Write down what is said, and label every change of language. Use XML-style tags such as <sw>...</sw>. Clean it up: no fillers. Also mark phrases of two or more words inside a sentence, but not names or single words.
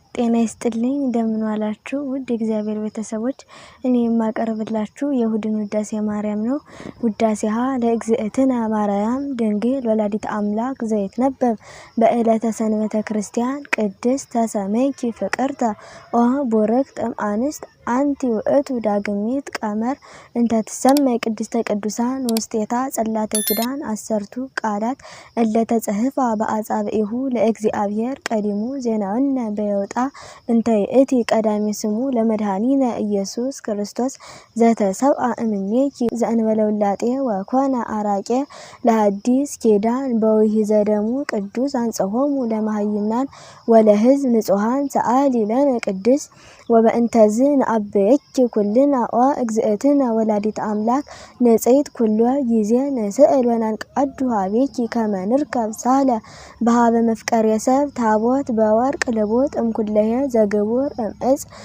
<am>ጤና ይስጥልኝ እንደምን ዋላችሁ ውድ እግዚአብሔር ቤተሰቦች እኔ የማቀርብላችሁ የእሁድን ውዳሴ ማርያም ነው።</am> <gez>ውዳሴሃ ለእግዝእትነ ማርያም ድንግል ወላዲተ አምላክ ዘይትነበብ በዕለተ ሰንበተ ክርስቲያን ቅድስት ተሰመይኪ ፍቅርተ ኦ ቡርክት እምአንስት አንቲ ውእቱ ዳግሚት ቀመር እንተ ትሰመይ ቅድስተ ቅዱሳን ውስቴታ ጸላተ ኪዳን አሰርቱ ቃላት እለ ተጽሕፋ በአጻብዒሁ ለእግዚአብሔር ቀዲሙ ዜናውነ በየውጣ እንተ ይእቲ ቀዳሚ ስሙ ለመድኃኒነ ኢየሱስ ክርስቶስ ዘተሰብአ እምኔኪ ዘእንበለ ውላጤ ወኮነ አራቄ ለሐዲስ ኪዳን በውሂዘ ደሙ ቅዱስ አንጽሖሙ ለመሃይምናን ወለሕዝብ ንጹሐን ሰአሊ ለነ ቅድስ ወበእንተዝ ንአበየኪ ኩልና ኦ እግዝእትነ ወላዲተ አምላክ ንጽሕት ኩሎ ጊዜ ንስእል ወናንቀዱ ሀቤኪ ከመ ንርከብ ሳህለ በሀበ መፍቀሬ ሰብ ታቦት በወርቅ ልቡጥ እምኩለሄ ዘግቡር እምዕፅ</gez>